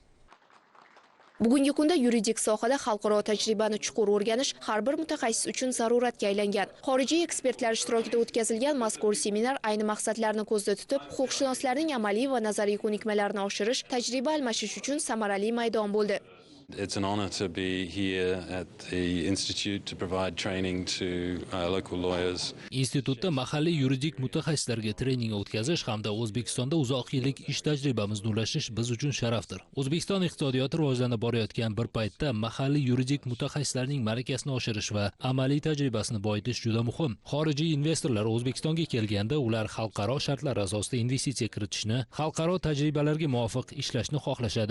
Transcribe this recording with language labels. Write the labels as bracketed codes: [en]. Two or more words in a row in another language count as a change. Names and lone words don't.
[uz] Bugungi kunda yuridik sohada xalqaro tajribani chuqur o'rganish har bir mutaxassis uchun zaruratga aylangan. Xorijiy ekspertlar ishtirokida o'tkazilgan mazkur seminar ayni maqsadlarni ko'zda tutib, huquqshunoslarning amaliy va nazariy ko'nikmalarini oshirish, tajriba almashish uchun samarali maydon bo'ldi. [en] It's an honor to be here at the institute to provide training to local lawyers. [uz] Institutda mahalliy yuridik mutaxassislarga trening o'tkazish hamda O'zbekistonda uzoq yillik ish tajribamizni ulashish biz uchun sharafdir. O'zbekiston iqtisodiyoti rivojlanib borayotgan bir paytda mahalliy yuridik mutaxassislarning malakasini oshirish va amaliy tajribasini boyitish juda muhim. Xorijiy investorlar O'zbekistonga kelganda ular xalqaro shartlar asosida investitsiya kiritishni, xalqaro tajribalarga muvofiq ishlashni xohlashadi.